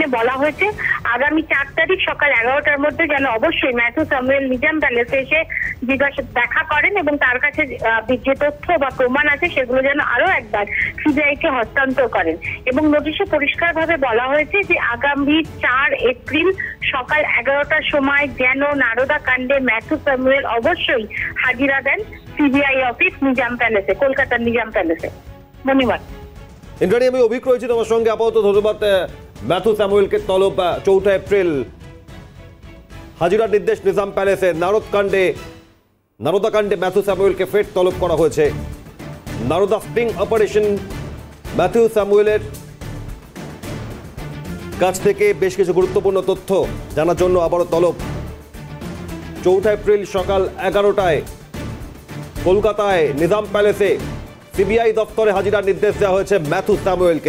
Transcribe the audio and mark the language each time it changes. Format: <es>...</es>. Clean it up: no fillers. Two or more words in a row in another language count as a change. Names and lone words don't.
<bn>বলা হয়েছে আগামী 4 তারিখ সকাল 11টার মধ্যে যেন অবশ্যই मैथ्यू सैमुएल নিজাম প্যালেসে এসে দেখা করেন এবং তার কাছে যে তথ্য বা প্রমাণ আছে সেগুলো যেন আরো একবার সিবিআইকে হস্তান্তর করেন এবং নোটিশে পরিষ্কারভাবে বলা হয়েছে যে আগামী 4 এপ্রিল সকাল 11টার সময় যেন নারোদাকাণ্ডে मैथ्यू सैमुएल অবশ্যই হাজিরা দেন সিবিআই অফিস নিজাম প্যালেসে কলকাতা নিজাম প্যালেসে। ধন্যবাদ इंद्राणी, আমি অভিক রয়েছি তোমার সঙ্গে। আপাতত ধন্যবাদ। ম্যাথু স্যামুয়েল কে তলব 4 এপ্রিল হাজিরা নির্দেশ নিজাম প্যালেসে নারদাকাণ্ডে ম্যাথু স্যামুয়েল কে ফের তলব করা হয়েছে। নারদা স্টিং অপারেশন मैथ्यू सैमुएलेর কাছ থেকে বেশ কিছু গুরুত্বপূর্ণ তথ্য জানার জন্য আবারও তলব। 4 এপ্রিল সকাল 11টায় কলকাতায় নিজাম প্যালেসে সিবিআই দপ্তরে হাজিরার নির্দেশ দেওয়া হয়েছে मैथ्यू सैमुएलকে।</bn>